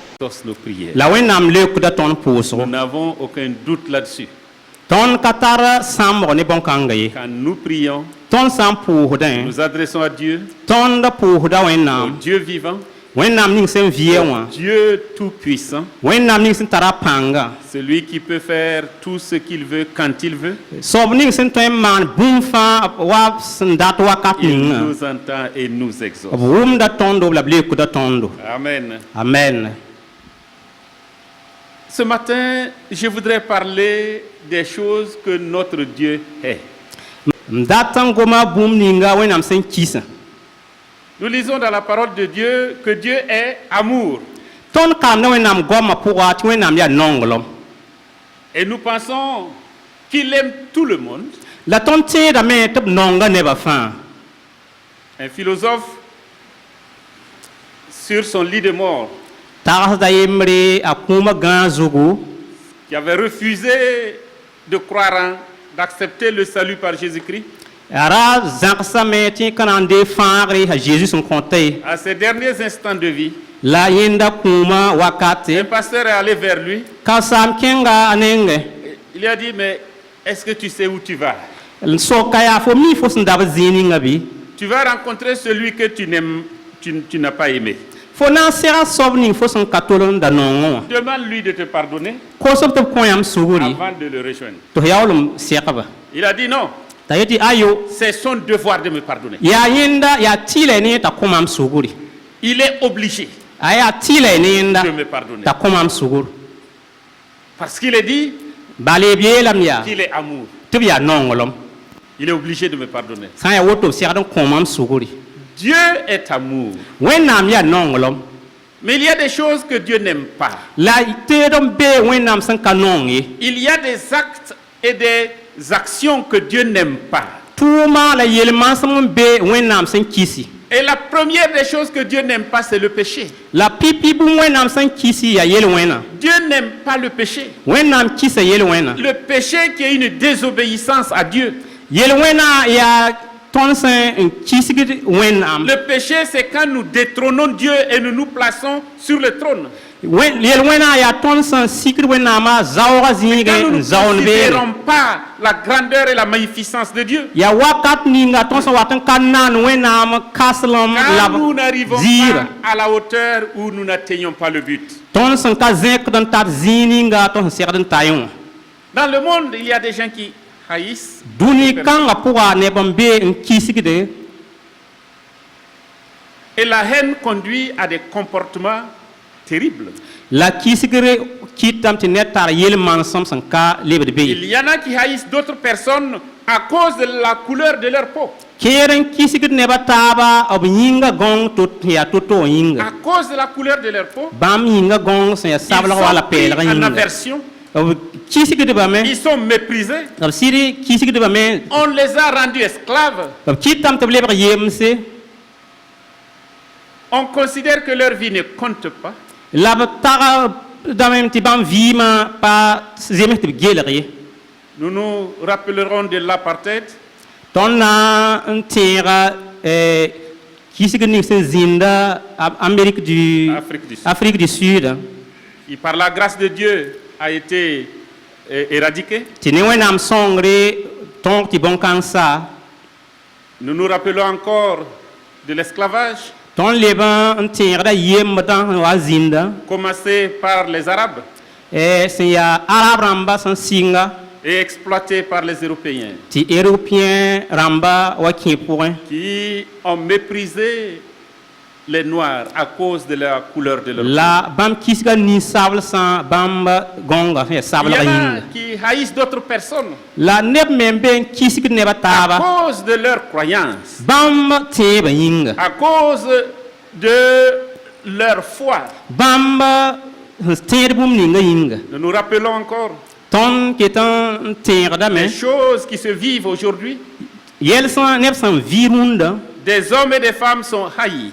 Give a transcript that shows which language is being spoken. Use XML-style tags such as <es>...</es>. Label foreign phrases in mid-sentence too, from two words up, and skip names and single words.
<fr>exauce nos prières.</fr> <mos>La wẽnnaam leokda tõnd pʋʋsgo.</mos> <fr>Nous n'avons aucun doute là-dessus.</fr> <mos>Tõnd ka tar sãmbg ne bõn-kãnga ye.</mos> <fr>Quand nous prions,</fr> <mos>Tõnd sã n pʋʋsdẽ,</mos> <fr>nous adressons à Dieu,</fr> <mos>tõnd pʋʋsda</mos> <fr>au</fr> <mos>wẽnnaam.</mos> <fr>Dieu vivant,</fr> <mos>Wẽnnaam ning sẽn vɩɛ wã.</mos> <fr>Dieu tout-puissant,</fr> <mos>Wẽnnaam ning sẽn tara pãnga.</mos> <fr>celui qui peut faire tout ce qu'il veut quand il veut.</fr> <mos>Soab ning sẽn tõe n maan bũmb fãa wa sẽn dat wakat</mos> <fr>Il</fr> <mos>ninga.</mos> <fr>nous entend et nous</fr> <mos>B</mos> <fr>exauce.</fr> <mos>wʋmda tõndo la b leokda tõndo.</mos> <fr>Amen.</fr> <mos>Amen.</mos> <fr>Ce matin, je voudrais parler des choses que notre Dieu est.</fr> <mos>M dat n goma bũmb ninga wẽnnaam sẽn kisa.</mos> <fr>Nous lisons dans la parole de Dieu que Dieu est amour.</fr> <mos>Tõnd kaamda wẽnnaam goamã pʋga tɩ wẽnnaam yaa nonglem.</mos> <fr>Et nous pensons qu'il aime tout le monde.</fr> <mos>La tõnd tẽedame tɩ b nonga nebã fãa.</mos> <fr>Un philosophe, sur son lit de mort,</fr> <mos>Tagsda yembre a kũuma gãag zugu,</mos> <fr>qui avait refusé de croire, d'accepter le salut par Jésus-Christ,</fr> <mos>a ra zãgsame tɩ ka na n dee fãagre a Zeezi sẽn kõta ye.</mos> <fr>à ses derniers instants de vie,</fr> <mos>La yẽnda kũuma wakate,</mos> <fr>un pasteur est allé vers lui.</fr> <mos>ka-saam kẽnga a nenge.</mos> <fr>Il lui a dit, mais est-ce que tu sais où tu vas?</fr> <mos>N soka yaa fo mi fo sẽn dab zĩig ninga bɩ.</mos> <fr>Tu vas rencontrer celui que tu n'aimes, tu n'as pas aimé.</fr> <mos>Fo na n sega soab ning fo sẽn ka tol n da nongẽ wã.</mos> <fr>Demande-lui de te pardonner</fr> <mos>Kos-b tɩ b kõ yãmb sugri</mos> <fr>avant de le rejoindre.</fr> <mos>tɩ f yaoolem segba.</mos> <fr>Il a dit non,</fr> <mos>T'a yetɩ ayo,</mos> <fr>c'est son devoir de me pardonner.</fr> <mos>yaa yẽnda yaa tɩɩla ne t'a kõ mam sugri.</mos> <fr>Il est obligé</fr> <mos>A yaa tɩɩla ne yẽnda</mos> <fr>de me pardonner.</fr> <mos>t'a kõ mam sugr.</mos> <fr>Parce qu'il est dit</fr> <mos>Bale b yeelame yaa</mos> <fr>qu'il est amour.</fr> <mos>tɩ b yaa nonglem.</mos> <fr>Il est obligé de me pardonner.</fr> <mos>Sã n yaa woto b segd n kõ mam sugri.</mos> <fr>Dieu est amour.</fr> <mos>Wẽnnaam yaa nonglem.</mos> <fr>Mais il y a des choses que Dieu n'aime pas.</fr> <mos>La teed n bee wẽnnaam sẽn ka nong ye.</mos> <fr>Il y a des actes et des actions que Dieu n'aime pas.</fr> <mos>Tʋʋma la yel-maasem n bee wẽnnaam sẽn kisi.</mos> <fr>Et la première des choses que Dieu n'aime pas, c'est le péché.</fr> <mos>La pipi bũmb wẽnnaam sẽn kisi yaa yel-wẽna.</mos> <fr>Dieu n'aime pas le péché.</fr> <mos>Wẽnnaam kisa yel-wẽna.</mos> <fr>Le péché qui est une désobéissance à Dieu.</fr> <mos>Yel-wẽna yaa tõnd sẽn n kisgd wẽnnaam.</mos> <fr>Le péché, c'est quand nous détrônons Dieu et nous nous plaçons sur le trône.</fr> <mos>Yel-wẽna yaa tõnd sẽn sikd wẽnnaamã zaooga zĩigẽ</mos> <fr>Quand nous</fr> <mos>n</mos> <fr>ne</fr> <mos>zaoon beene.</mos> <fr>considérons pas la grandeur et la magnificence de Dieu.</fr> <mos>Yaa wakat ninga tõnd sẽn wat n ka naan wẽnnaam kaslem la</mos> <fr>Quand nous n'arrivons</fr> <mos>ziira.</mos> <fr>pas à la hauteur où nous n'atteignons pas le but.</fr> <mos>Tõnd sẽn ka zẽkd n tar zĩig ninga tõnd sẽn segd n ta yẽ wã.</mos> <fr>Dans le monde, il y a des gens qui haïssent.</fr> <mos>Dũni kãngã pʋga neb n bee n kisgde.</mos> <fr>Et la haine conduit à des comportements terribles.</fr> <mos>La kisgre kɩtame tɩ ned tar yel-mansem sẽn ka lebd be ye.</mos> <fr>Il y en a qui haïssent d'autres personnes à cause de la couleur de leur peau.</fr> <mos>Keer n kisgd nebã taaba b yĩnga gõng tɩ yaa to-to yĩnga.</mos> <fr>À cause de la couleur de leur peau,</fr> <mos>Bãmb yĩnga gõng sẽn yaa</mos> <fr>ils</fr> <mos>sablg wala</mos> <fr>sont pris</fr> <mos>pɛɛlg</mos> <fr>en</fr> <mos>yĩnga.</mos> <fr>aversion.</fr> <mos>B kisgdbame,</mos> <fr>Ils sont méprisés.</fr> <mos>b sɩd kisgdbame,</mos> <fr>On les a rendus esclaves.</fr> <mos>b kɩtame tɩ b lebg yemse.</mos> <fr>On considère que leur vie ne compte pas.</fr> <mos>La b tagdame tɩ bãmb vɩɩmã pa zems tɩ b gelg ye.</mos> <fr>Nous nous rappellerons de l'apartheid.</fr> <mos>Tõnd na n tẽega kisg ning sẽn zĩnda Amérique du</mos> <fr>Afrique du Sud.</fr> <mos>Afrique du Sud.</mos> <fr>Qui par la grâce de Dieu a été éradiqué.</fr> <mos>Tɩ ne wẽnnaam sõngre tõog tɩ bõn-kãng sa.</mos> <fr>Nous nous rappelons encore de l'esclavage,</fr> <mos>Tõnd leb n tẽegda yembdã n wa zĩnda.</mos> <fr>commencé par les Arabes</fr> <mos>Sẽn yaa arab rãmba sẽn sɩnga</mos> <fr>et exploité par les Européens,</fr> <mos>tɩ européen rãmba wa kẽ pʋgẽ.</mos> <fr>qui ont méprisé les Noirs à cause de la couleur de leur peau.</fr> <mos>La bãmb kisga ninsabl sã bãmb gõnga sẽn yaa</mos> <fr>Il</fr> <mos>sablga</mos> <fr>y en a</fr> <mos>yĩnga.</mos> <fr>qui haïssent d'autres personnes</fr> <mos>La neb me n be n kisgd nebã</mos> <fr>à</fr> <mos>taaba.</mos> <fr>cause de leur croyance,</fr> <mos>Bãmb tẽebã yĩnga.</mos> <fr>à cause de leur foi.</fr> <mos>Bãmb sẽn tẽed bũmb ninga yĩnga.</mos> <fr>Nous nous rappelons encore</fr> <mos>Tõnd ket n tẽegdame.</mos> <fr>les choses qui se vivent aujourd'hui.</fr> <mos>Yɛl sẽn neb sẽn vɩɩ rũndã.</mos> <fr>Des hommes et des femmes sont haïs,</fr>